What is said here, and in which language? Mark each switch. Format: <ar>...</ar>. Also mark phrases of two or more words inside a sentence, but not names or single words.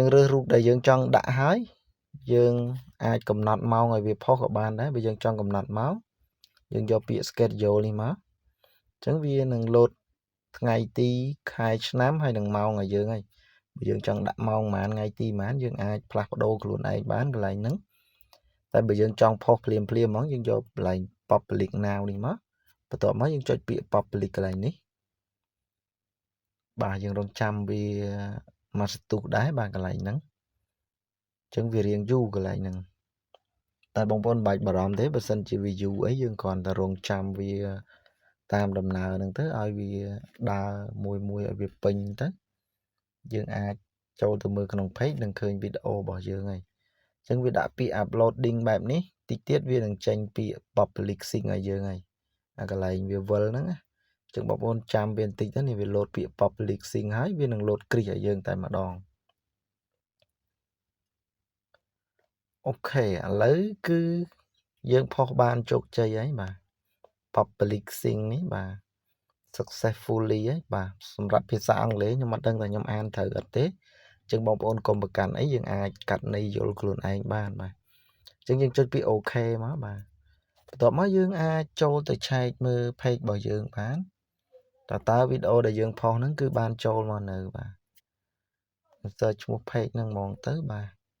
<km>រើសរូបដែលយើងចង់ដាក់ហើយយើងអាចកំណត់ម៉ោងឲ្យវាផុសក៏បានដែរបើយើងចង់កំណត់ម៉ោងយើងយកពាក្យ schedule នេះមកអញ្ចឹងវានឹង load ថ្ងៃទីខែឆ្នាំហើយនឹងម៉ោងឲ្យយើងហើយបើយើងចង់ដាក់ម៉ោងប៉ុន្មានថ្ងៃទីប៉ុន្មានយើងអាចផ្លាស់ប្ដូរខ្លួនឯងបានកន្លែងហ្នឹងតែបើយើងចង់ផុសភ្លាមហ្មងយើងយកកន្លែង</km> <en>public now</en> <km>នេះមកបន្ទាប់មកយើងចុចពាក្យ public កន្លែងនេះ បាទយើងរងចាំវាមកស្ទុះដែរបាទកន្លែងហ្នឹងអញ្ចឹងវារៀងយូរកន្លែងហ្នឹងតែបងប្អូនមិនបាច់បារម្ភទេបើសិនជា វាយូរអីយើងគ្រាន់តែរងចាំវាតាមដំណើរហ្នឹងទៅឲ្យវាដើរមួយឲ្យវាពេញទៅយើងអាចចូលទៅមើលក្នុង page នឹងឃើញវីដេអូរបស់យើងហើយអញ្ចឹងវាដាក់ពាក្យ uploading បែបនេះតិចទៀតវានឹងចេញពាក្យ</km> <en>public sync</en> <km>ឲ្យយើងហើយអាកន្លែងវាវិលហ្នឹងណាអញ្ចឹងបងប្អូនចាំវាបន្តិចទៅនេះវា load ពាក្យ</km> <en>public sync</en> <km>ហើយវានឹង load គ្រីសឲ្យយើងតែម្ដង អូខេឥឡូវគឺយើងផុសបានជោគជ័យហើយបាទ</km> <en>public sync</en> <km>នេះបាទ successfully ឯងបាទសម្រាប់ភាសាអង់គ្លេសខ្ញុំអត់ដឹងថាខ្ញុំ អានត្រូវអត់ទេអញ្ចឹងបងប្អូនកុំប្រកាន់អីយើងអាចកាត់ន័យយល់ខ្លួនឯងបានបាទអញ្ចឹងយើងចុចពី OK មកបាទបន្ទាប់មកយើងអាចចូលទៅឆែកមើល page របស់យើងបានតើវីដេអូដែលយើងផុសហ្នឹងគឺបានចូលមកនៅបាទ search ឈ្មោះ page ហ្នឹងហ្មងទៅបាទ</km>